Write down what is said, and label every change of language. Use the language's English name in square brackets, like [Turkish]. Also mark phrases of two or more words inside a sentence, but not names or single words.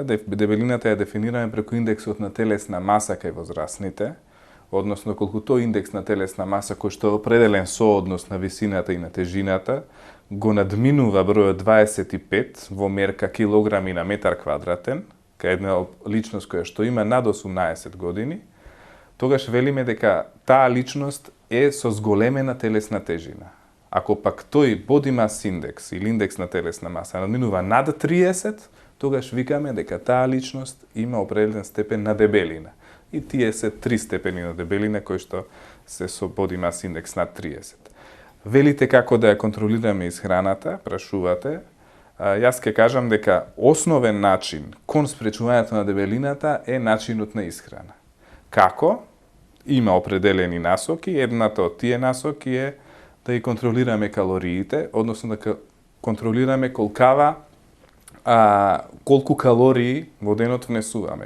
[Macedonian] Дебелината е дефинирана преку индексот на телесна маса кај возрастните, односно колку тој индекс на телесна маса кој што е определен со однос на висината и на тежината, го надминува бројот 25 во мерка килограми на метар квадратен, кај една личност која што има над 18 години, тогаш велиме дека таа личност е со зголемена телесна тежина. Ако пак тој [English] body mass index [Macedonian] или индекс на телесна маса надминува над 30, тогаш викаме дека таа личност има определен степен на дебелина. И тие се 3 степени на дебелина кои што се со [English] body mass index [Macedonian] над 30. Велите како да ја контролираме исхраната, прашувате. Јас ќе кажам дека основен начин кон спречувањето на дебелината е начинот на исхрана. Како? Има определени насоки. Едната од тие насоки е да ги контролираме калориите, односно да контролираме колку калории во денот внесуваме.